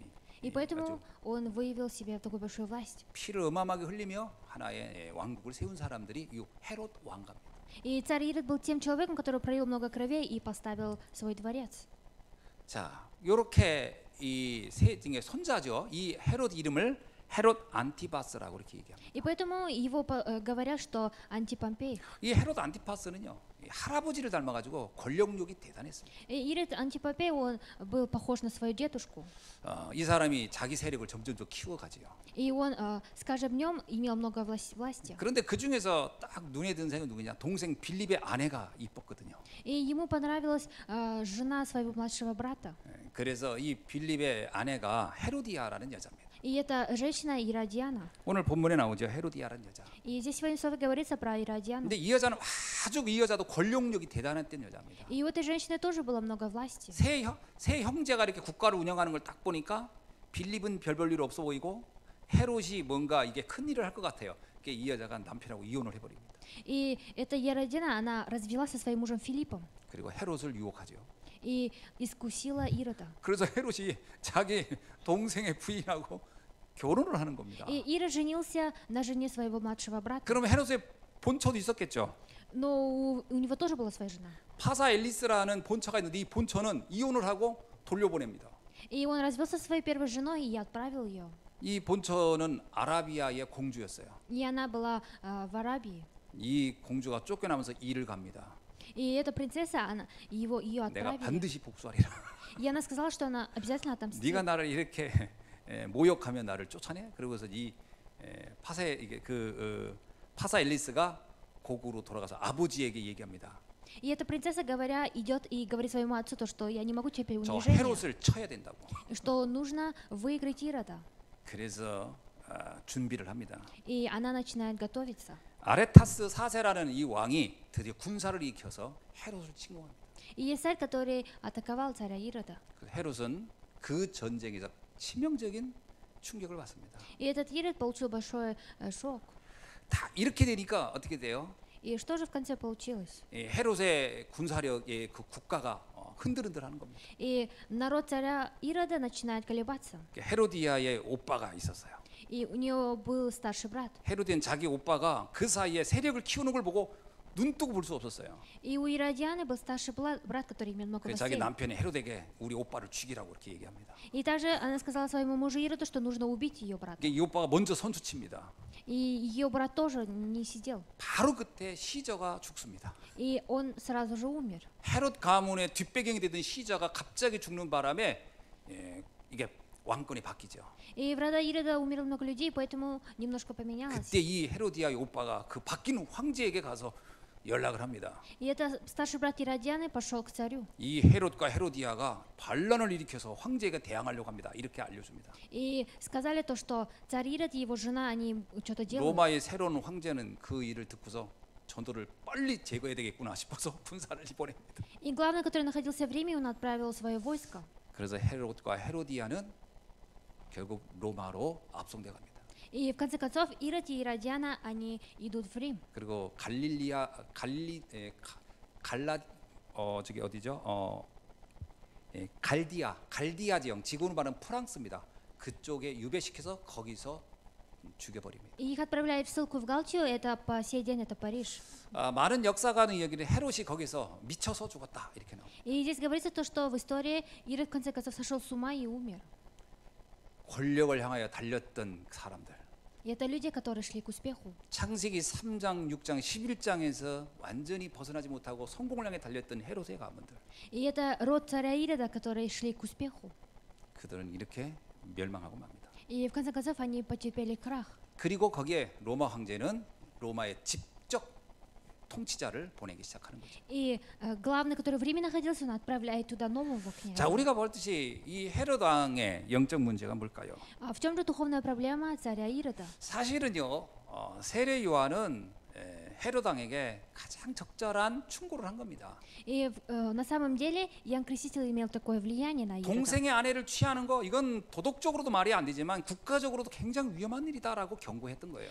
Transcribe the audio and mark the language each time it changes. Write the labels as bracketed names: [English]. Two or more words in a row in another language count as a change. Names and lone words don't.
[Russian] И поэтому он выявил себе такую большую власть. [Korean] 피를 어마어마하게 흘리며 하나의 왕국을 세운 사람들이 이 헤롯 왕가입니다. [Russian] И царь Ирод был тем человеком, который пролил много кровей и поставил свой дворец. [Korean] 자, 이렇게 이 세 중에 손자죠. 이 헤롯 이름을 헤롯 안티바스라고 이렇게 얘기합니다. [Russian] И поэтому его говорят, что антипомпей. [Korean] 이 헤롯 안티바스는요, 이 할아버지를 닮아가지고 권력욕이 대단했어요. [Russian] И Ирод антипомпей, он был похож на свою дедушку. [Korean] 이 사람이 자기 세력을 점점점 키워가지요. [Russian] И он с каждым днем имел много власти. [Korean] 그런데 그 중에서 딱 눈에 든 사람이 누구냐? 동생 빌립의 아내가 이뻤거든요. [Russian] И ему понравилась жена своего младшего брата. [Korean] 그래서 이 빌립의 아내가 헤로디아라는 여자입니다. [Russian] И эта женщина Иродиана. [Korean] 오늘 본문에 나오죠. 헤로디아라는 여자. [Russian] И здесь сегодня слово говорится про Иродиану. [Korean] 근데 이 여자는 아주 이 여자도 권력력이 대단했던 여자입니다. [Russian] И у этой женщины тоже было много власти. [Korean] 세 형제가 이렇게 국가를 운영하는 걸 딱 보니까 빌립은 별 볼 일 없어 보이고 헤롯이 뭔가 이게 큰 일을 할 것 같아요. 그게 이 여자가 남편하고 이혼을 해버립니다. [Russian] И эта Иродиана, она развелась со своим мужем Филиппом [Korean] 그리고 헤롯을 유혹하죠. [Russian] и искусила Ирода. [Korean] 그래서 헤롯이 자기 동생의 부인하고 결혼을 하는 겁니다. [Russian] И Ирод женился на жене своего младшего брата. [Korean] 그러면 헤롯의 본처도 있었겠죠. [Russian] Но у него тоже была своя жена. [Korean] 파사 엘리스라는 본처가 있는데 이 본처는 이혼을 하고 돌려보냅니다. [Russian] И он развелся со своей первой женой и отправил ее. [Korean] 이 본처는 아라비아의 공주였어요. [Russian] И она была в Арабии. [Korean] 이 공주가 쫓겨나면서 일을 갑니다. [Russian] И эта принцесса, ее [Korean] 내가 [Russian] отправили. [Korean] 반드시 복수하리라. [Russian] И она сказала, что она обязательно отомстит. [Korean] 네가 나를 이렇게 모욕하면 나를 쫓아내? 그러고서 이 파사 엘리스가 고국으로 돌아가서 아버지에게 얘기합니다. [Russian] И эта принцесса, говоря, идет и говорит своему отцу то, что я не могу теперь [Korean] 저 [Russian] унижения, [Korean] 헤롯을 쳐야 된다고. [Russian] что нужно выиграть Ирода. [Korean] 그래서 준비를 합니다. [Russian] И она начинает готовиться. [Korean] 아레타스 4세라는 이 왕이 드디어 군사를 일으켜서 헤롯을 침공합니다. [Russian] И есть царь, который атаковал царя Ирода. [Korean] 그 헤롯은 그 전쟁에서 치명적인 충격을 받습니다. [Russian] И этот Ирод получил большой шок. [Korean] 다 이렇게 되니까 어떻게 돼요? [Russian] И что же в конце получилось? [Korean] 헤롯의 군사력의 그 국가가 흔들흔들하는 겁니다. [Russian] И народ царя Ирода начинает колебаться. [Korean] 헤로디아의 오빠가 있었어요. [Russian] И у нее был старший брат. [Korean] 헤로디아는 자기 오빠가 그 사이에 세력을 키우는 걸 보고 눈 뜨고 볼 수 없었어요. [Russian] И у Иродианы был старший брат, который имел много [Korean] 그래서 자기 [Russian] властей. [Korean] 남편이 헤로데에게 우리 오빠를 죽이라고 이렇게 얘기합니다. [Russian] И также она сказала своему мужу Ироду, что нужно убить ее брата. [Korean] 이 오빠가 먼저 선수칩니다. [Russian] И ее брат тоже не сидел. [Korean] 바로 그때 시저가 죽습니다. [Russian] И он сразу же умер. [Korean] 헤롯 가문의 뒷배경이 되던 시저가 갑자기 죽는 바람에 이게 왕권이 바뀌죠. [Russian] И в рода Ирода умерло много людей, поэтому немножко поменялось. [Korean] 그때 이 헤로디아의 오빠가 그 바뀐 황제에게 가서 연락을 합니다. [Russian] И это старший брат Иродианы пошел к царю. [Korean] 이 헤롯과 헤로디아가 반란을 일으켜서 황제에게 대항하려고 합니다. 이렇게 알려줍니다. [Russian] И сказали то, что царь Ирод и его жена, они что-то делают. [Korean] 로마의 새로운 황제는 그 일을 듣고서 전도를 빨리 제거해야 되겠구나 싶어서 군사를 보냅니다. [Russian] И главный, который находился в Риме, он отправил свое войско. [Korean] 그래서 헤롯과 헤로디아는 결국 로마로 압송돼 갑니다. [Russian] И в конце концов Ирод и Иродиана, они идут в Рим. [Korean] 그리고 저기 어디죠? 갈디아 지형, 지구로 말하면 프랑스입니다. 그쪽에 유배시켜서 거기서 죽여버립니다. [Russian] И их отправляют в ссылку в Галтию, это по сей день, это Париж. [Korean] 많은 역사가는 여기는 헤롯이 거기서 미쳐서 죽었다 이렇게 나옵니다. [Russian] И здесь говорится то, что в истории Ирод в конце концов сошел с ума и умер. [Korean] 권력을 향하여 달렸던 사람들. [Russian] И это люди, которые шли к успеху. [Korean] 창세기 3장, 6장, 11장에서 완전히 벗어나지 못하고 성공을 향해 달렸던 헤롯의 가문들. [Russian] И это род царя Ирода, которые шли к успеху. [Korean] 그들은 이렇게 멸망하고 맙니다. [Russian] И в конце концов они потерпели крах. [Korean] 그리고 거기에 로마 황제는 로마의 직접 통치자를 보내기 시작하는 거죠. [Russian] И главный, который в Риме находился, он отправляет туда нового князя. [Korean] 자, 우리가 보듯이 이 헤롯 왕의 영적 문제가 뭘까요? [Russian] А в чем же духовная проблема царя Ирода? [Korean] 사실은요, 세례 요한은 헤롯 왕에게 가장 적절한 충고를 한 겁니다. [Russian] И на самом деле Иоанн Креститель имел такое влияние на Ирода. [Korean] 동생의 아내를 취하는 거 이건 도덕적으로도 말이 안 되지만 국가적으로도 굉장히 위험한 일이다라고 경고했던 거예요.